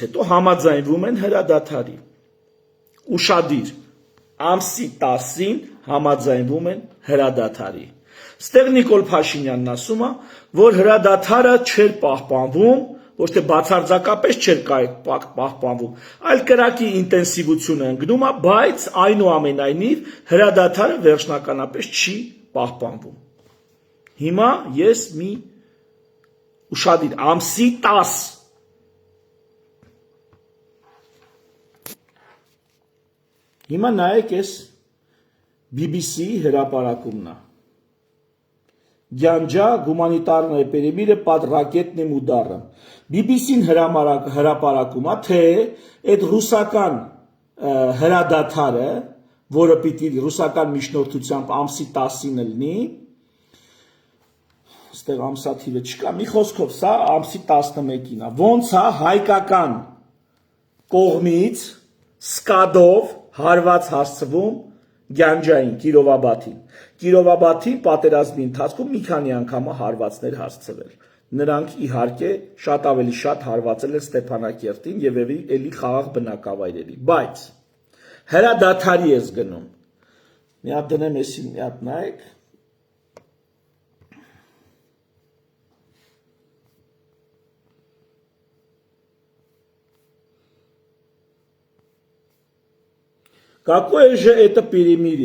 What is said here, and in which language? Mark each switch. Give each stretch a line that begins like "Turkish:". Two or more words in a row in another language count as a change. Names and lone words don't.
Armenian: հետո համաձայնվում են հրադադարի։ Ուշադիր, ամսի 10-ին համաձայնվում են հրադադարի։ Ստեղ Նիկոլ Փաշինյանն ասում է, որ հրադադարը չէր պահպանվում, ոչ թե բացարձակապես չէր պահպանվում, այլ կրակի ինտենսիվությունը ընկնում է, բայց այնուամենայնիվ հրադադարը վերջնականապես չի պահպանվում։ Հիմա ես մի ուշադիր ամսի 10 Հիմա նայեք ես BBC հրապարակումն է։ Գյանջա
Russian: гуманитарное перемирие под ракетным ударом։
Armenian: BBC-ն հրապարակում է, թե այդ ռուսական հրադադարը, որը պիտի ռուսական միջնորդությամբ ամսի 10-ին լինի, ստեղ ամսաթիվը չկա, մի խոսքով սա ամսի 11-ին է, ոնց է հայկական կողմից սկադով հարված հասցվում Գյանջային, Կիրովաբադին պատերազմի ընթացքում մի քանի անգամ հարվածներ հասցվել։ Նրանք իհարկե շատ ավելի շատ հարվածել են Ստեփանակերտին եւ էլի խաղաղ բնակավայրերի, բայց հրադադարի ես գնում։ Մի հատ դնեմ էսին, մի հատ նայեք։
Russian: Какое же это перемирие?